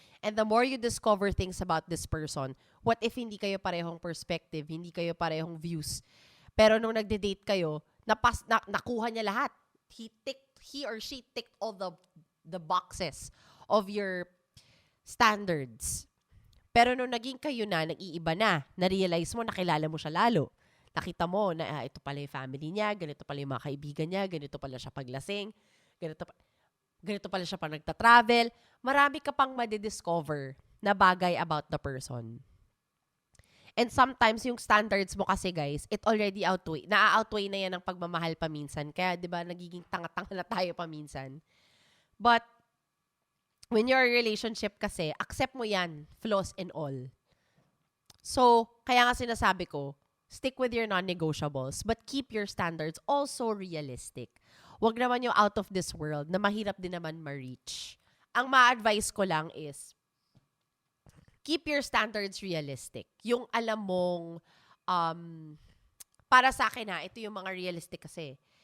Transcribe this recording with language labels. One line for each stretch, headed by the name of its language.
English: And the more you discover things about this person, what if
Filipino: hindi kayo parehong perspective, hindi kayo parehong views. Pero nung nagde-date kayo, nakuha niya lahat.
English: He or she ticked all the boxes of your standards.
Filipino: Pero nung naging kayo na, nag-iiba na, na-realize mo, nakilala mo siya lalo. Nakita mo na ito pala yung family niya, ganito pala yung mga kaibigan niya, ganito pala siya paglasing, ganito pala siya pag nagta-travel. Marami ka pang madidiscover na bagay about the person.
English: And sometimes,
Filipino: yung standards mo kasi, guys,
English: it already
Filipino: na-outweigh na yan ng pagmamahal paminsan. Kaya, di ba, nagiging tanga-tanga na tayo paminsan.
English: But, when you're in a relationship kasi,
Filipino: accept mo yan,
English: flaws and all. So,
Filipino: kaya nga sinasabi ko,
English: stick with your non-negotiables, but keep your standards also realistic.
Filipino: Wag naman yung
English: out of this world
Filipino: na mahirap din naman ma-reach. Ang ma-advise ko lang is,
English: keep your standards realistic.
Filipino: Yung alam mong, para sa akin ito yung mga realistic kasi.